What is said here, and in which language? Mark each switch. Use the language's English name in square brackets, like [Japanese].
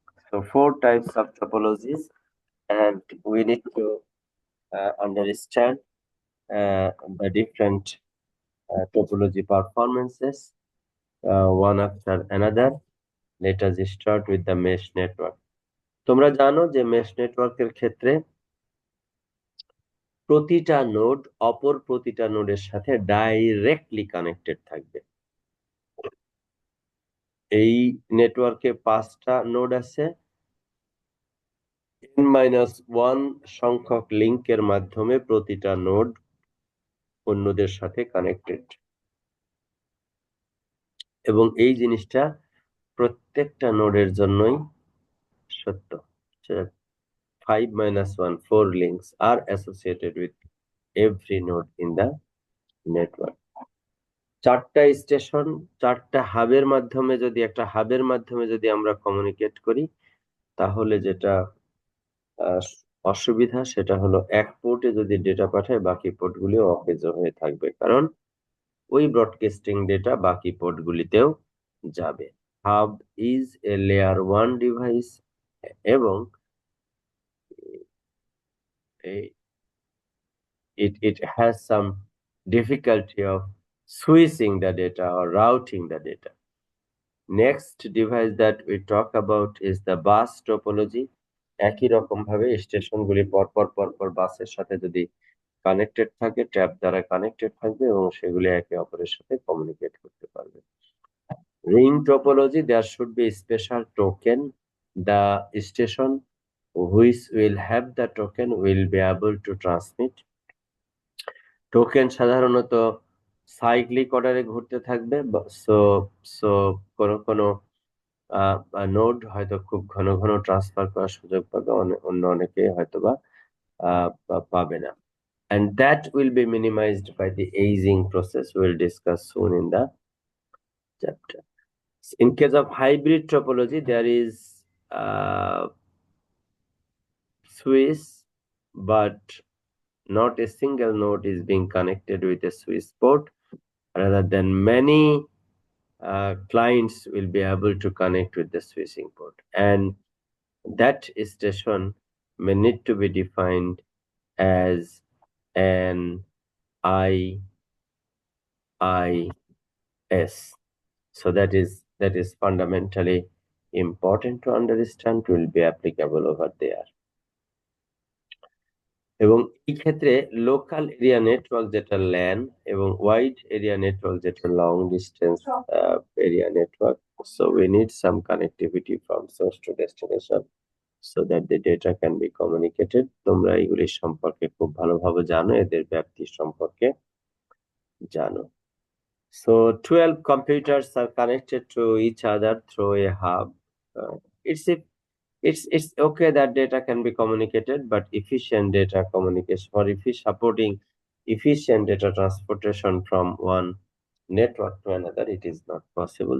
[English] So four types of topologies, and we need to understand the different topology performances one after another. Let us start with the mesh network. [Bangla] তোমরা জানো যে mesh নেটওয়ার্কের ক্ষেত্রে প্রতিটা node অপর প্রতিটা নোডের সাথে ডাইরেক্টলি কানেক্টেড থাকবে। এই নেটওয়ার্কে 5টা নোড আছে, n-1 সংখ্যক লিংকের মাধ্যমে প্রতিটা নোড অন্যদের সাথে কানেক্টেড, এবং এই জিনিসটা প্রত্যেকটা নোডের জন্যই সত্য। [English] 5-1 4 links are associated with every node in the network. [Bangla] 4টা স্টেশন, 4টা হাবের মাধ্যমে যদি আমরা কমিউনিকেট করি, তাহলে যেটা অসুবিধা সেটা হলো এক পোর্টে যদি ডেটা পাঠায় বাকি পোর্টগুলি অকেজ হয়ে থাকবে, কারণ ওই ব্রডকাস্টিং ডেটা বাকি পোর্টগুলিতেও যাবে। [English] Hub is a layer 1 device এবং it has some difficulty of switching the data or routing the data. Next device that we talk about is the bus topology. [Bangla] একই রকম ভাবে স্টেশনগুলি পরপর বাসের সাথে যদি কানেক্টেড থাকে, ট্যাব দ্বারা কানেক্টেড থাকবে এবং সেগুলি একে অপরের সাথে কমিউনিকেট করতে পারবে। [English] Ring topology, there should be a special token. The station which will have the token will be able to transmit. [Bangla] Token সাধারণত সাইক্লিক অর্ডারে ঘুরতে থাকবে, সো কোনো নোড হয়তো খুব ঘন ঘন ট্রান্সফার করার সুযোগ পাবে, অন্য অনেকে হয়তোবা পাবে না, [English] and that will be minimized by the aging process we'll discuss soon in the chapter. In case of hybrid topology, there is switch, but not a single node is being connected with a switch port. Rather than many clients will be able to connect with the switching port, and that station may need to be defined as an IIS. So that is fundamentally important to understand, will be applicable over there. [Bangla] এবং এই ক্ষেত্রে [English] Local area network যেটা LAN এবং wide area network যেটা long distance area network, so we need some connectivity from source to destination so that the data can be communicated. [Bangla] তোমরা এগুলি সম্পর্কে খুব ভালোভাবে জানো, এদের ব্যাপ্তি সম্পর্কে জানো। [English] So 12 computers are connected to each other through a hub. It's okay that data can be communicated, but efficient data communication or if supporting efficient data transportation from one network to another, it is not possible.